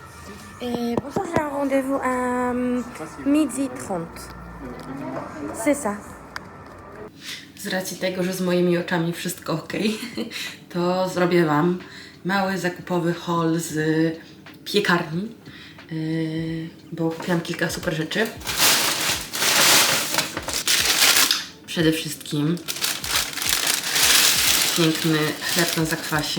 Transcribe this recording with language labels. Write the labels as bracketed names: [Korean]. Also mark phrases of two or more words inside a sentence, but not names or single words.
[French] Bonjour, j'ai un rendez-vous à midi 30. C'est ça. [Polish] Z racji tego, że z moimi oczami wszystko ok, to zrobię Wam mały zakupowy haul z piekarni, bo kupiłam kilka super rzeczy. Przede wszystkim piękny chleb na zakwasie.